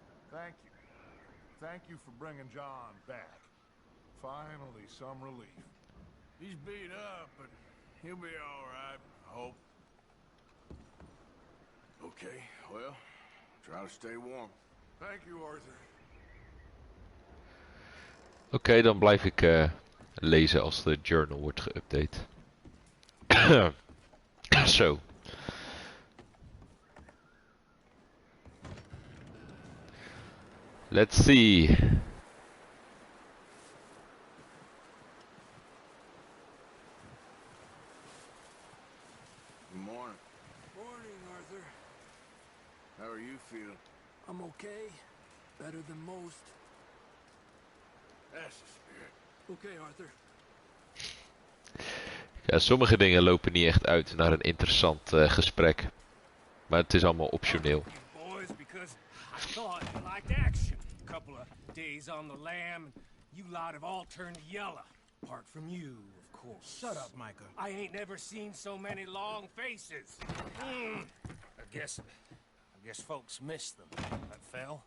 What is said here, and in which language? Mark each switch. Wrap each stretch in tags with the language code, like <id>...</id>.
<en>Thank you. Thank you for bringing John back. Finally, some relief. He's beat up, but he'll be all right, I hope. Okay, well, try to stay warm. Thank you, Arthur.</en> <nl>Oké, dan blijf ik lezen als de journal wordt geüpdate. Zo.</nl> <en>Let's see. Good morning. Morning, Arthur. How are you feeling? I'm okay. Better than most. That's the spirit. Okay, Arthur.</en> <nl>Ja, sommige dingen lopen niet echt uit naar een interessant gesprek. Maar het is allemaal optioneel.</nl> <en>Boys, because I thought you liked action. A couple of days on the lam, you lot have all turned yellow. Apart from you, of course. Shut up, Micah. I ain't never seen so many long faces. I guess folks miss them. That fell.</en>